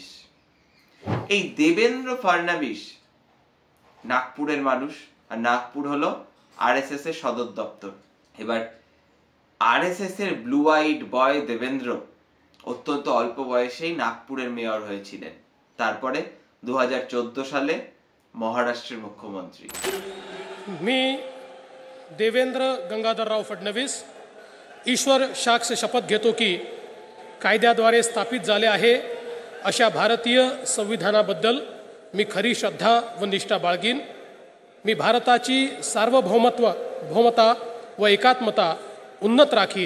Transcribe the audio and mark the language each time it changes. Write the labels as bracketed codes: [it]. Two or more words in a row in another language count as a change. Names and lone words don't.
[bn] এই দেবেন্দ্র ফডনবিস নাগপুরের মানুষ, আর নাগপুর হলো আরএসএস এর সদর দপ্তর। এবার আরএসএস এর [en] blue eyed boy [bn] দেবেন্দ্র অত্যন্ত অল্প বয়সেই নাগপুরের মেয়র হয়েছিলেন, তারপরে 2014 সালে মহারাষ্ট্রের মুখ্যমন্ত্রী। [mr] मी देवेंद्र गंगाधरराव फडणवीस ईश्वर साक्ष शपथ घेतो की कायद्याद्वारे स्थापित झाले आहे अशा भारतीय संविधानाबद्दल मी खरी श्रद्धा व निष्ठा बाळगीन। मी भारताची सार्वभौमता व एकात्मता उन्नत राखीन।